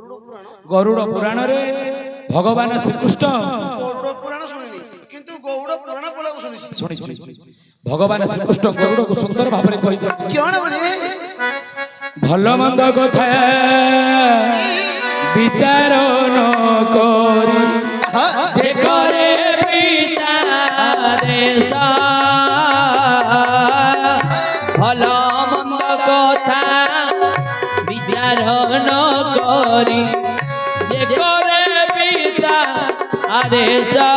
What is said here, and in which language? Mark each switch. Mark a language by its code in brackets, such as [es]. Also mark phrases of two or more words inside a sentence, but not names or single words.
[or] ଗରୁଡ଼ ପୁରାଣରେ ଭଗବାନ ଶ୍ରୀକୃଷ୍ଣ ଗରୁଡ଼ ପୁରାଣ ଶୁଣିନି କିନ୍ତୁ ଗୌଡ଼ ପୁରାଣ ବୋଲାକୁ ଶୁଣିଛି। ଶୁଣିଛୁ ଭଗବାନ ଶ୍ରୀକୃଷ୍ଣ ଗରୁଡ଼କୁ ସୁନ୍ଦର ଭାବରେ କହିଲେ କିଅଣ ବୋଲି ଭଲ ମନ୍ଦ କଥା ବିଚାର ନ କରି ଯେ କରେ ପିତା ଦେଶ ଭଲ ମନ୍ଦ କଥା ବିଚାର ନ କରି ଯେ କରେ ପିତା ଆଦେଶ